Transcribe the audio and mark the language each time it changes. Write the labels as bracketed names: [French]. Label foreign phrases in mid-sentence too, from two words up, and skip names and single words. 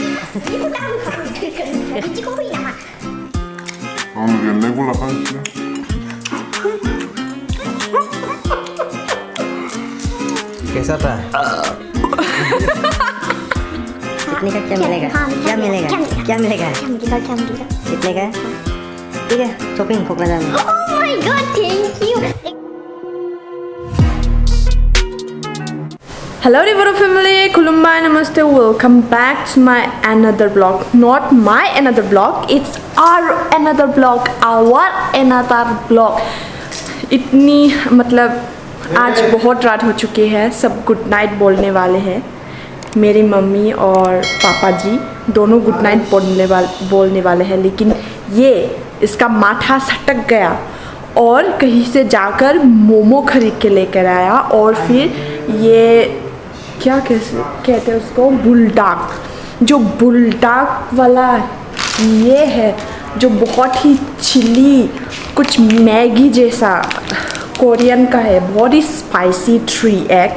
[Korean] 옛날 골라가지고. [Hindi] कैसा था? कितने का क्या मिलेगा? क्या मिलेगा? क्या मिलेगा? कितने का? ठीक है, शॉपिंग को करना है। [English] Oh my god, thank you. Hello Rivero family, Khulumbai, Namaste, welcome back to my another vlog. Not my another vlog, it's our another vlog, our another vlog. [Hindi] इतनी मतलब आज बहुत रात हो चुकी है, सब [English] good night [Hindi] बोलने वाले हैं। मेरी मम्मी और पापा जी दोनों [English] good night [Hindi] बोलने वाले हैं, लेकिन ये इसका माथा सटक गया और कहीं से जाकर मोमो खरीद के लेकर आया और फिर ये क्या कहते हैं उसको, बुलडाक, जो बुलडाक वाला ये है जो बहुत ही चिली कुछ मैगी जैसा कोरियन का है, बहुत ही स्पाइसी 3x।